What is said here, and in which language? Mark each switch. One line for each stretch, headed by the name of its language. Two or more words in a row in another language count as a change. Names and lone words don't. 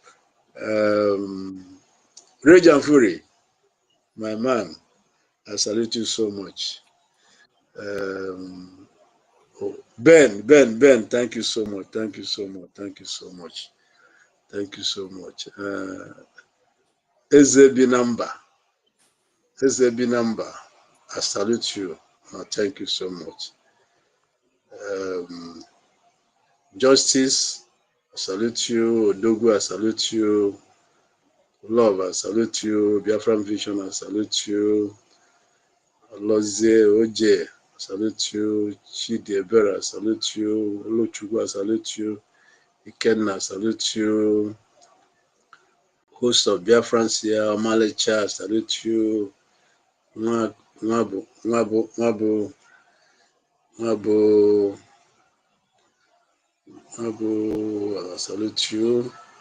English: Rage and Fury, my man, I salute you so much. Ben, thank you so much. Thank you so much. Thank you so much. Thank you so much. Ezebinamba, I salute you. Thank you so much. Justice, I salute you. Odogu, I salute you. Love, I salute you. Biafran Vision, I salute you. Lozie Oje, I salute you. Chidi Ebera, I salute you. Olochukwu, I salute you. Ikenna, I salute you. Host of Biafrans here, Omalecha, I salute you. Nwabo, I salute you.